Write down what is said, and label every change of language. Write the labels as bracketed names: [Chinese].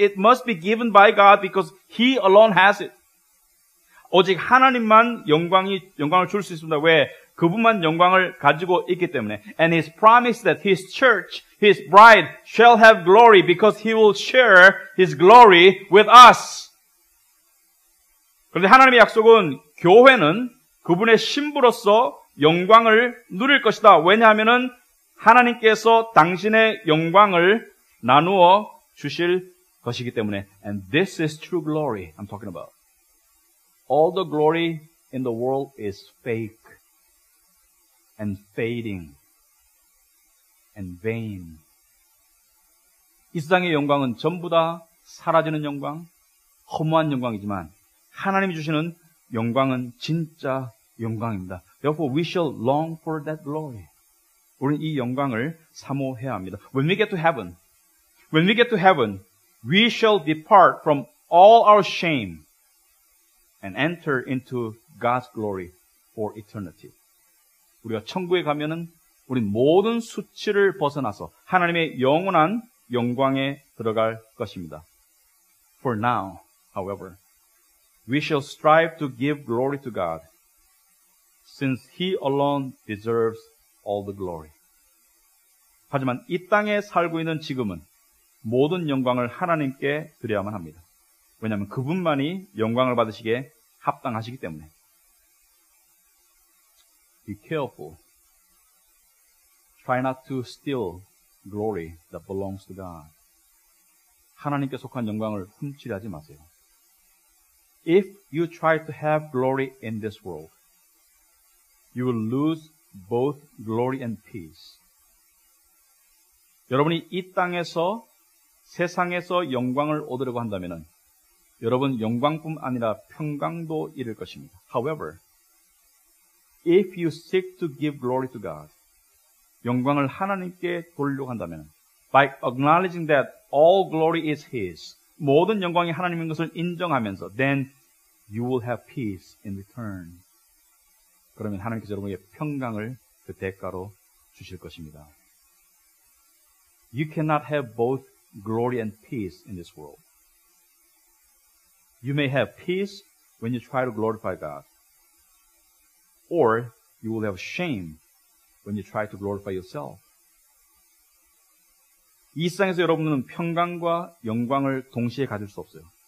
[English] It must be given by God because He alone has it. [Korean] 오직 하나님만 영광을 줄 수 있습니다. 왜? 그분만 영광을 가지고 있기 때문에. [English] And His promise that His church, His bride shall have glory because He will share His glory with us. [Korean] 그런데 하나님의 약속은 교회는 그분의 신부로서 영광을 누릴 것이다. 왜냐하면은 하나님께서 당신의 영광을 나누어 주실 것이기 때문에. [English] And this is true glory I'm talking about. All the glory in the world is fake and fading and vain. [Korean] 이 세상의 영광은 전부 다 사라지는 영광, 허무한 영광이지만 하나님이 주시는 영광은 진짜 영광입니다. [English] Therefore, we shall long for that glory. [Korean] 우리는 이 영광을 사모해야 합니다. [English] When we get to heaven, we shall depart from all our shame and enter into God's glory for eternity. [Korean] 우리가 천국에 가면은 우리 모든 수치를 벗어나서 하나님의 영원한 영광에 들어갈 것입니다. [English] For now, however, we shall strive to give glory to God, since He alone deserves all the glory. [Korean] 하지만 이 땅에 살고 있는 지금은 모든 영광을 하나님께 드려야만 합니다. 왜냐하면 그분만이 영광을 받으시기에 합당하시기 때문에. [English] Be careful. Try not to steal glory that belongs to God. [Korean] 하나님께 속한 영광을 훔치려 하지 마세요. [English] If you try to have glory in this world, you will lose both glory and peace. [Korean] 여러분이 이 땅에서 세상에서 영광을 얻으려고 한다면 여러분 영광뿐 아니라 평강도 잃을 것입니다. [English] However, if you seek to give glory to God, [Korean] 영광을 하나님께 돌리려고 한다면 [English] by acknowledging that all glory is His, [Korean] 모든 영광이 하나님인 것을 인정하면서 [English] then you will have peace in return. [Korean] 그러면 하나님께서 여러분에게 평강을 그 대가로 주실 것입니다. [English] You cannot have both glory and peace in this world. You may have peace when you try to glorify God, or you will have shame when you try to glorify yourself. [Korean] 이 세상에서 여러분은 평강과 영광을 동시에 가질 수 없어요.